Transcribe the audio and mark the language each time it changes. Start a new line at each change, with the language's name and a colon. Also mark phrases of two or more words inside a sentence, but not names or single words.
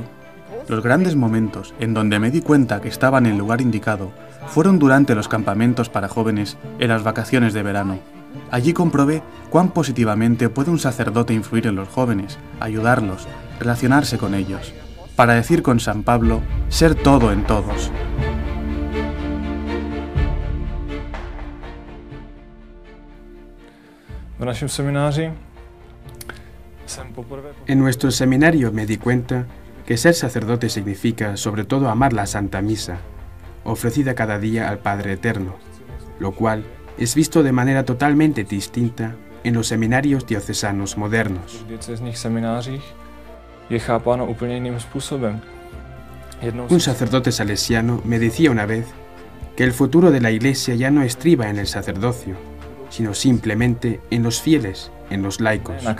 Spanish: Los grandes momentos en donde me di cuenta que estaba en el lugar indicado fueron durante los campamentos para jóvenes en las vacaciones de verano. Allí comprobé cuán positivamente puede un sacerdote influir en los jóvenes, ayudarlos, relacionarse con ellos. Para decir con San Pablo, ser todo en todos.
Czech: V našem semináři se
Spanish: En nuestro seminario me di cuenta que ser sacerdote significa sobre todo amar la Santa Misa, ofrecida cada día al Padre Eterno, lo cual es visto de manera totalmente distinta en los seminarios diocesanos modernos. Un sacerdote salesiano me decía una vez que el futuro de la Iglesia ya no estriba en el sacerdocio, sino simplemente en los fieles, en los laicos.